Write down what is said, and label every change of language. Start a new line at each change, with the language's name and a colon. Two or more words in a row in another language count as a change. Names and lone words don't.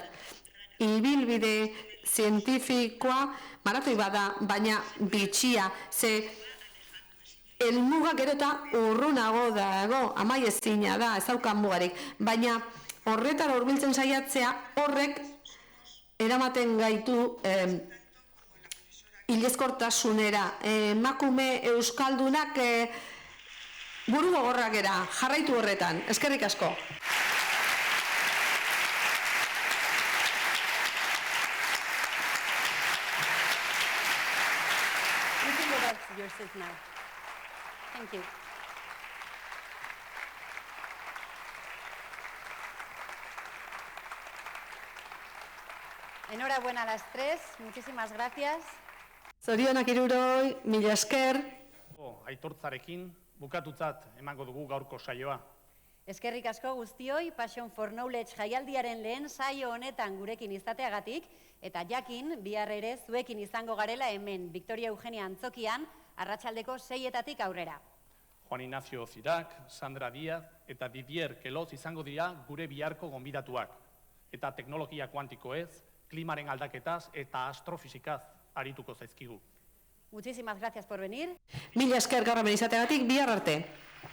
Basque: Ibilbide zientifikoa maratoi bada, baina bitxia, ze helmuga gero eta urrunago dago, amaiezina da, ez daukan mugarik, baina horretara hurbiltzen saiatzea horrek eramaten gaitu hilezkortasunera. Emakume euskaldunak buru gogorrak gera, jarraitu horretan. Eskerrik asko.
English: Yourself now. Thank you.
Spanish: Enhorabuena a las tres, muchísimas gracias.
Basque: Zorionak hiruroi, mila esker. Aitortzarekin bukatutzat emango dugu gaurko saioa. Eskerrik asko guztioi Passion for Knowledge jaialdiaren lehen saio honetan gurekin izateagatik, eta jakin bihar ere zuekin izango garela hemen Victoria Eugenia Antzokian, arratsaldeko 6-etatik aurrera. Juan Ignacio Zirak, Sandra Díaz eta Didier Keloz izango dira gure biharko gonbidatuak. Eta teknologia kuantikoez, klimaren aldaketaz eta astrofisikaz arituko zaizkigu.
Spanish: Muchísimas gracias por venir.
Basque: Mila esker gaur hemen izateagatik, bihar arte.